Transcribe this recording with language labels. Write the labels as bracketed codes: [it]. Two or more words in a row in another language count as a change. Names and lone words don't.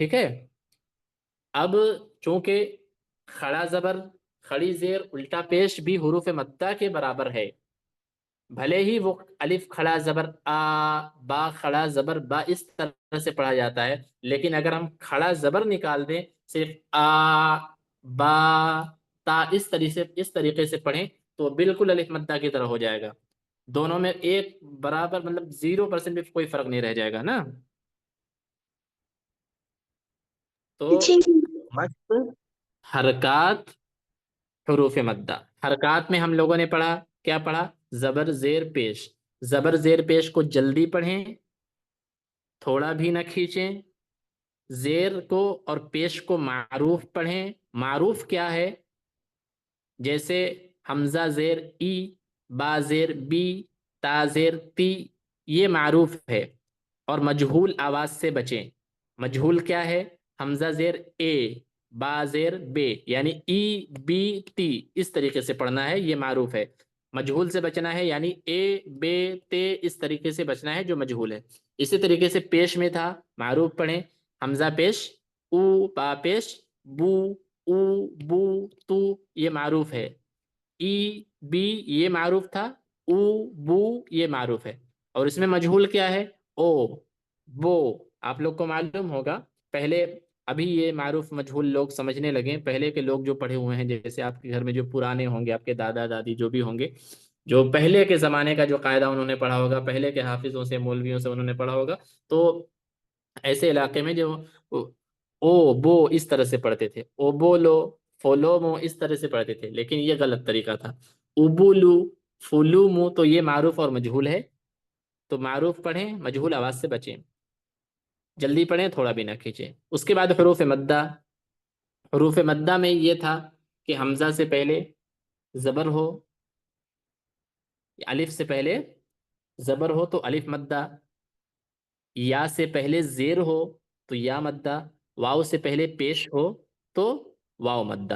[ur] ٹھیک ہے، اب چونکہ کھڑا زبر، کھڑی زیر، الٹا پیش بھی حروف مدہ کے برابر ہے، بھلے ہی وہ الف کھڑا زبر آ، با کھڑا زبر با اس طرح سے پڑھا جاتا ہے، لیکن اگر ہم کھڑا زبر نکال دیں، صرف آ، با، تا اس طریقے سے پڑھیں تو بالکل الف مدہ کی طرح ہو جائے گا، دونوں میں ایک برابر، مطلب 0% بھی کوئی فرق نہیں رہ جائے گا نا۔ تو جی مشق، حرکات، حروف مدہ۔ حرکات میں ہم لوگوں نے پڑھا، کیا پڑھا؟ زبر، زیر، پیش۔ زبر، زیر، پیش کو جلدی پڑھیں، تھوڑا بھی نہ کھینچیں۔ زیر کو اور پیش کو معروف پڑھیں۔ معروف کیا ہے؟ جیسے حمزہ زیر ای، با زیر بی، تا زیر تی، یہ معروف ہے، اور مجہول آواز سے بچیں۔ مجہول کیا ہے؟ حمزہ زیر اے، با زیر بے، یعنی ای بی تی، اس طریقے سے پڑھنا ہے، یہ معروف ہے۔ مجہول سے بچنا ہے، یعنی اے بے تے، اس طریقے سے بچنا ہے جو مجہول ہے۔ اسی طریقے سے پیش میں تھا، معروف پڑھیں، حمزہ پیش او، با پیش بو، او بو تو، یہ معروف ہے۔ ای بی یہ معروف تھا، او بو یہ معروف ہے، اور اس میں مجہول کیا ہے؟ او بو۔ آپ لوگ کو معلوم ہوگا پہلے، ابھی یہ معروف مجہول لوگ سمجھنے لگے، پہلے کے لوگ جو پڑھے ہوئے ہیں، جیسے آپ کے گھر میں جو پرانے ہوں گے، آپ کے دادا دادی جو بھی ہوں گے، جو پہلے کے زمانے کا جو قاعدہ انہوں نے پڑھا ہوگا، پہلے کے حافظوں سے، مولویوں سے انہوں نے پڑھا ہوگا، تو ایسے علاقے میں جو او بو اس طرح سے پڑھتے تھے، او بولو، فولو مو، اس طرح سے پڑھتے تھے، لیکن یہ غلط طریقہ تھا۔ ابولو، فلو مو، تو یہ معروف اور مجہول ہے، تو معروف پڑھیں، مجہول آواز سے بچیں، جلدی پڑھیں، تھوڑا بھی نہ کھینچیں۔ اس کے بعد حروف مدہ۔ حروف مدہ میں یہ تھا کہ حمزہ سے پہلے زبر ہو، الف سے پہلے زبر ہو تو الف مدہ، یا سے پہلے زیر ہو تو یا مدہ، واو سے پہلے پیش ہو تو واو مدہ۔